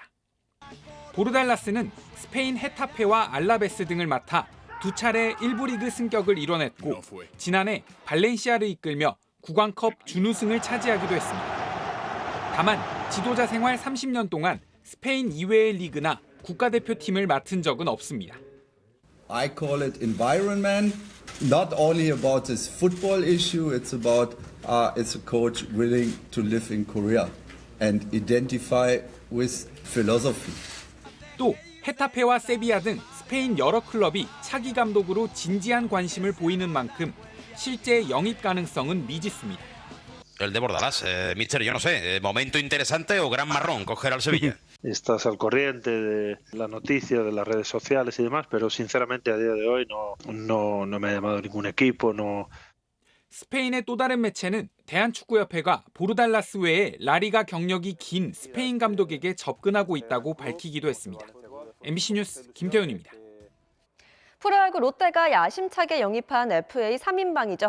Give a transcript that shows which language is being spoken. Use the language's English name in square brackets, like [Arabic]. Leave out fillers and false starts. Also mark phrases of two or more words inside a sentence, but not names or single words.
[Korean] 보르달라스는 스페인 헤타페와 알라베스 등을 맡아 두 차례 1부 리그 승격을 이뤄냈고 지난해 발렌시아를 이끌며 구강컵 준우승을 차지하기도 했습니다. 다만 지도자 생활 30년 동안 스페인 이외의 리그나 국가대표팀을 맡은 적은 없습니다. [English] I call it environment, not only about this football issue, it's about it's a coach willing to live in Korea and identify with philosophy. [Korean] 또 헤타페와 세비야 등 스페인 여러 클럽이 차기 감독으로 진지한 관심을 보이는 만큼 실제 영입 가능성은 미지수입니다. [Spanish] El de Bordalas, mister, yo no sé, momento interesante o gran marrón coger al Sevilla. Estás al corriente de la noticia, de las redes sociales y demás, pero sinceramente a día de hoy no me ha llamado ningún equipo, no. [Korean] 스페인의 또 다른 매체는 대한축구협회가 보르달라스 외에 라리가 경력이 긴 스페인 감독에게 접근하고 있다고 밝히기도 했습니다. MBC 뉴스 김태훈입니다. 프로야구 롯데가 야심차게 영입한 FA 3인방이죠.